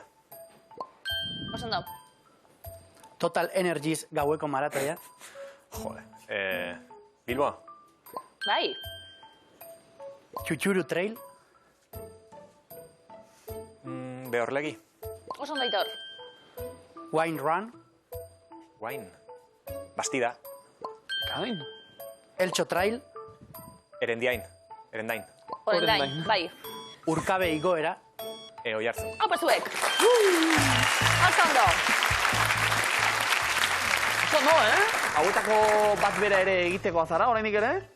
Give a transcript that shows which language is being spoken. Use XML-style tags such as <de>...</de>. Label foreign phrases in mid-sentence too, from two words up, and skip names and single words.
<eu>Osondo. Total Energies gaueko maratoia. Jode. Bilboa. Bai, Txutxuru Trail. Behorlegi. osondo Aitor. Wine Run. Wine. Bastida. Kain. Eltxo Trail. Erendiain. Erendain. Orendain, bai. Urkabe igoera. Oiartzun. Hau zuek. Osondo. Oso, hauetako bat bera ere egiteko azara, oraindik ere?</eu>